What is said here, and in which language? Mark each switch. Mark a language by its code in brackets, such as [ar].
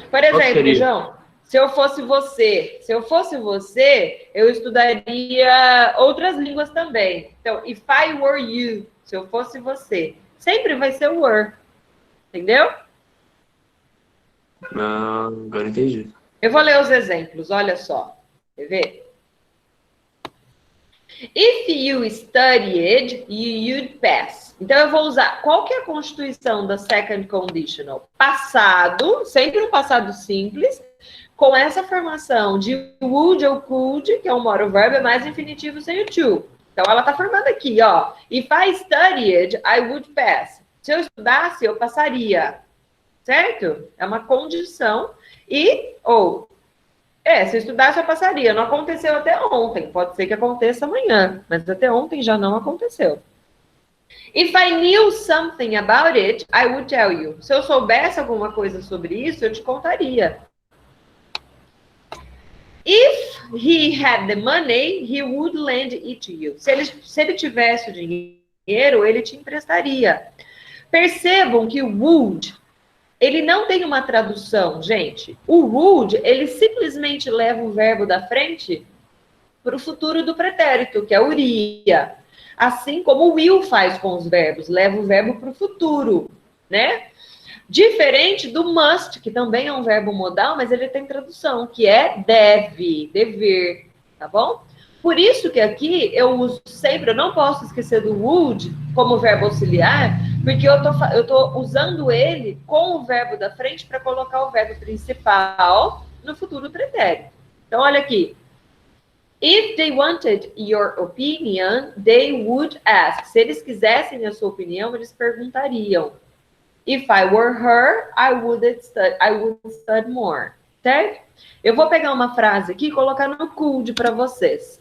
[pt] Por exemplo, João, se eu fosse você, eu estudaria outras línguas também. Então, [en] if I were you, [pt] se eu fosse você, sempre vai ser o were. Entendeu? Agora entendi. Eu vou ler os exemplos, olha só. Quer ver? [en] If you studied, you'd pass. [pt] Então, eu vou usar... Qual que é a constituição da second conditional? Passado, sempre um passado simples, com essa formação de would ou could, que é um moral verb, é mais infinitivo sem o to. Então, ela está formando aqui, ó. [en] If I studied, I would pass. [pt] Se eu estudasse, eu passaria. Certo? É uma condição. Se eu estudasse, eu passaria. Não aconteceu até ontem. Pode ser que aconteça amanhã. Mas até ontem já não aconteceu. [en] If I knew something about it, I would tell you. [pt] Se eu soubesse alguma coisa sobre isso, eu te contaria. [en] If he had the money, he would lend it to you. [pt] Se ele tivesse o dinheiro, ele te emprestaria. Percebam que o would, ele não tem uma tradução, gente. O would, ele simplesmente leva o verbo da frente para o futuro do pretérito, que é o iria. Assim como o will faz com os verbos, leva o verbo para o futuro, né? Diferente do must, que também é um verbo modal, mas ele tem tradução, que é deve, dever, tá bom? Por isso que aqui eu uso sempre, eu não posso esquecer do would como verbo auxiliar, porque eu tô usando ele com o verbo da frente para colocar o verbo principal no futuro pretérito. Então, olha aqui. [en] If they wanted your opinion, they would ask. [pt] Se eles quisessem a sua opinião, eles perguntariam. [en] If I were her, I would study more. [pt] Certo? Eu vou pegar uma frase aqui e colocar no could para vocês.